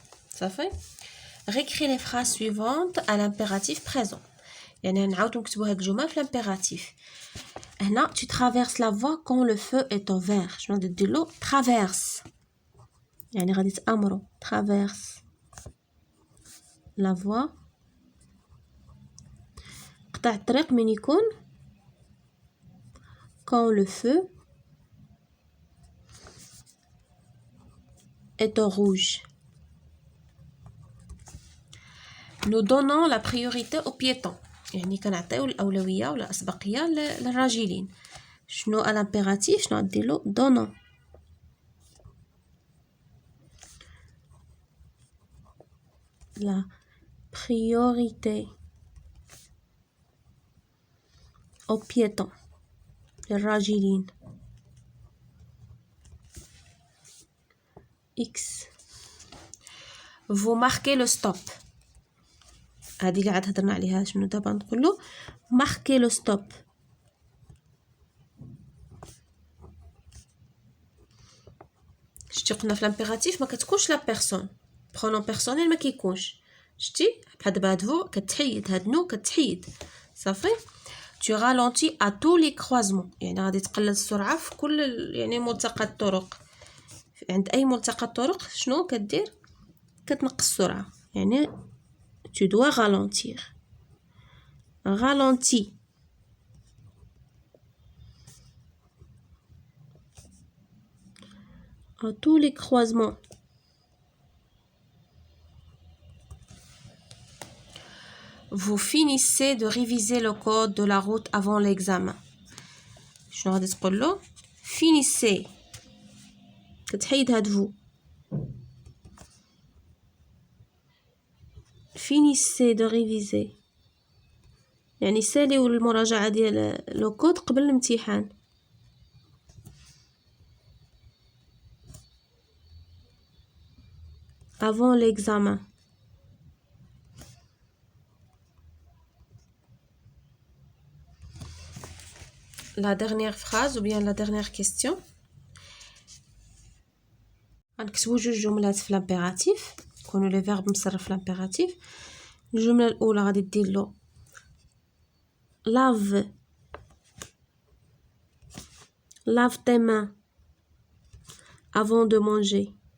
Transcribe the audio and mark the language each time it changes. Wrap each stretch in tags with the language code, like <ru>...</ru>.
<fr>Ça fait réécrire les phrases suivantes à l'impératif présent.</fr> <ar>يعني نعاودو نكتبو هاد الجمل في l'impératif.</ar> <fr>هنا tu traverses la voie quand le feu est au vert.</fr> <ar>شنو غادي دير له traverse يعني غادي تأمرو</ar> <fr>traverse la voie.</fr> <ar>قطع الطريق من يكون</ar> <fr>quand le feu est au rouge. Nous donnons la priorité aux piétons</fr> <ar>يعني كنعطيو الأولوية ولا الأسبقية للراجلين.</ar> <fr>شنو à l'impératif</fr> <ar>شنو غدير له</ar> <fr>donnons la priorité aux piétons للراجلين. X. Vous marquez le stop.</fr> <ar>هادي اللي عاد هضرنا عليها. شنو دابا نقولو</ar> <fr>marquez le stop.</fr> <ar>شتي قلنا في لامبيراتيف ما كتكونش لا بيرسون برونون بيرسونيل ما كيكونش. شتي بحال دابا هاد فو كتحيد هاد نو كتحيد صافي.</ar> <fr>tu ralentis à tous les croisements</fr> <ar>يعني غادي تقلل السرعه في كل يعني ملتقى الطرق. عند اي ملتقى الطرق شنو كدير كتنقص السرعه يعني</ar> <fr>tu dois ralentir. ralentis à tous les croisements. Vous finissez de réviser le code de la route avant l'examen.</fr> <ar>شنو غادي تقول له finissez كتحيد هاد vous.</ar> <fr>finissez de réviser</fr> <ar>يعني ساليو المراجعة ديال لو كود قبل الامتحان.</ar> <fr>avant l'examen. La dernière phrase ou bien la dernière question.</fr> <ar>غنكتبو جوج جملات في لامبيراتيف يكونوا لي فيرب مصرف في لامبيراتيف. الجمله الاولى غادي دير له</ar> <fr>lave tes mains avant de manger.</fr>